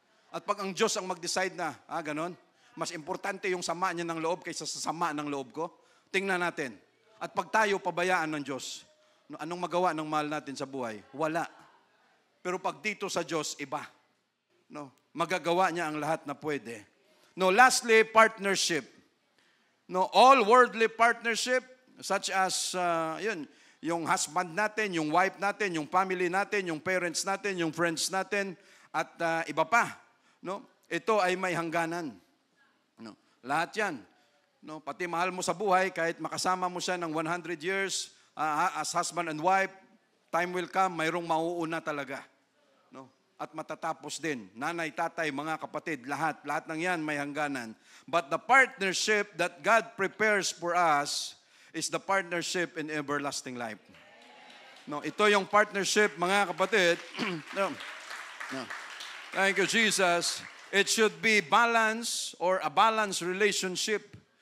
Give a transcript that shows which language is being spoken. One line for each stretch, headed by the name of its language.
Filipino: At pag ang Diyos ang mag-decide na, ganon, mas importante yung sama niya ng loob kaysa sa sama ng loob ko? Tingnan natin. At pag tayo pabayaan ng Diyos, no, anong magawa ng mahal natin sa buhay? Wala. Pero pag dito sa Diyos, iba. No, magagawa niya ang lahat na pwede.
English: No, lastly, partnership.
Filipino: No, all worldly partnership, such as, yung husband natin, yung wife natin, yung family natin, yung parents natin, yung friends natin, at iba pa. No, ito ay may hangganan. No, lahat yan. No, pati mahal mo sa buhay, kahit makasama mo siya ng 100 years, as husband and wife, time will come, mayroong mauuna talaga. No? At matatapos din. Nanay, tatay, mga kapatid, lahat ng yan may hangganan.
English: But the partnership that God prepares for us is the partnership in everlasting life.
Filipino: No, ito yung partnership, mga kapatid. No. Thank you, Jesus.
English: It should be balance or a balanced relationship.